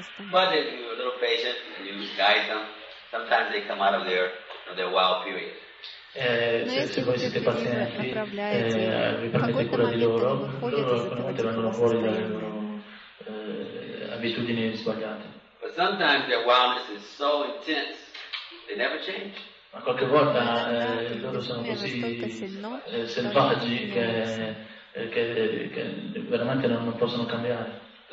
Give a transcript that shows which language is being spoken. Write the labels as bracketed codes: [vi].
[en] But if you're a little patient and you guide them, sometimes they come out of their wild period. [it] Se voi siete pazienti, vi prendete cura di loro, loro alcune volte vengono fuori dalle loro abitudini sbagliate. [en] But sometimes their wildness is so intense, they never change. [it] Ma qualche volta loro sono così selvaggi che veramente non possono cambiare.